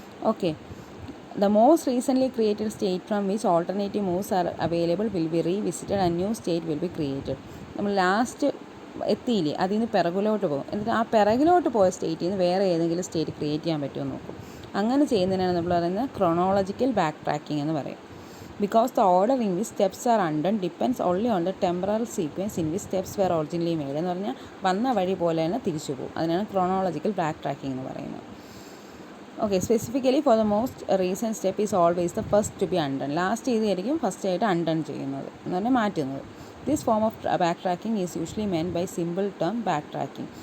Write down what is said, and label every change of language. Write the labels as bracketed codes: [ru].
[en] Okay, the most recently created state from which alternative moves are available will be revisited and new state will be created. [ml] നമ്മൾ last എത്തിയില്ലേ, അതിൽ നിന്ന് പിറകിലോട്ട് പോകും, എന്നിട്ട് ആ പിറകിലോട്ട് പോയ സ്റ്റേറ്റിൽ നിന്ന് വേറെ ഏതെങ്കിലും സ്റ്റേറ്റ് ക്രിയേറ്റ് ചെയ്യാൻ പറ്റുമോ നോക്കും. അങ്ങനെ ചെയ്യുന്നതിനാണ് നമ്മൾ പറയുന്നത് ക്രോണോളജിക്കൽ ബാക്ക് ട്രാക്കിംഗ് എന്ന് പറയും. [en] Because the order in which steps are undone depends only on the temporal sequence in which steps were originally made. [ml] എന്ന് പറഞ്ഞാൽ വന്ന വഴി പോലെ തന്നെ തിരിച്ചു പോകും. അതിനാണ് ക്രോണോളജിക്കൽ ബാക്ക് ട്രാക്കിംഗ് എന്ന് പറയുന്നത്. [en] Okay, specifically for the most recent step is always the first to be undone. [ml] Last ചെയ്തായിരിക്കും first ആയിട്ട് അൺഡൺ ചെയ്യുന്നത്, എന്ന് പറഞ്ഞാൽ മാറ്റുന്നത്. [en] This form of backtracking is usually meant by simple term backtracking.